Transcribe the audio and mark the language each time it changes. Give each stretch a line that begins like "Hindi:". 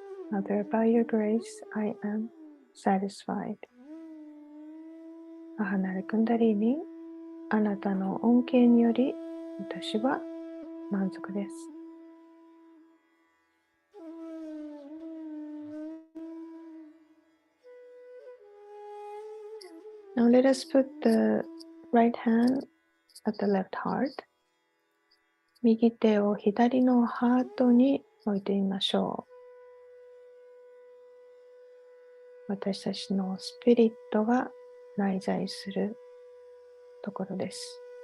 English: Mother, by your grace, I am satisfied.
Japanese: 母なるクンダリーニ、あなたの恩恵により私は満足です。
English: Now let us put the right hand at the left heart.
Japanese: 右手を左のハートに置いてみましょう。私たちのスピリットが内在するところです。